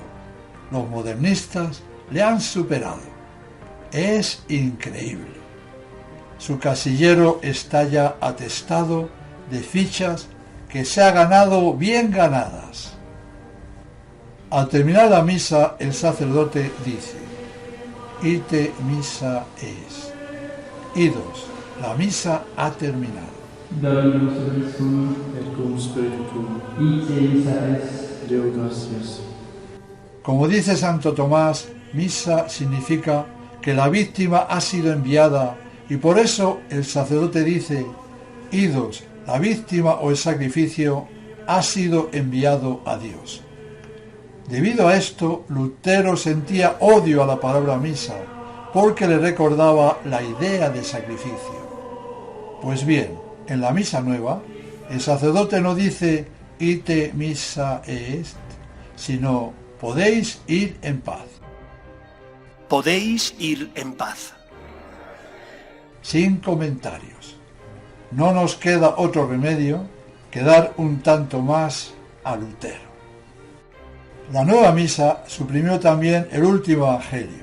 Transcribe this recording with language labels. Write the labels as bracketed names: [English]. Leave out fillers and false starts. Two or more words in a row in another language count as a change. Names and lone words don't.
[Spanish] Los modernistas le han superado. Es increíble. Su casillero está ya atestado de fichas que se ha ganado bien ganadas. Al terminar la misa, el sacerdote dice: [Latin] Ite missa est. [Spanish] Idos, la misa ha terminado. [Latin] Dominus vobiscum, et cum spiritu tuum. ite missa est. Deo gratias. [Spanish] Como dice Santo Tomás, misa significa que la víctima ha sido enviada, y por eso el sacerdote dice: Idos, la víctima o el sacrificio ha sido enviado a Dios. Debido a esto, Lutero sentía odio a la palabra misa, porque le recordaba la idea de sacrificio. Pues bien, en la misa nueva, el sacerdote no dice [Latin] ite missa est, [Spanish] sino podéis ir en paz. Podéis ir en paz. Sin comentarios. No nos queda otro remedio que dar un tanto más a Lutero. La nueva misa suprimió también el último evangelio.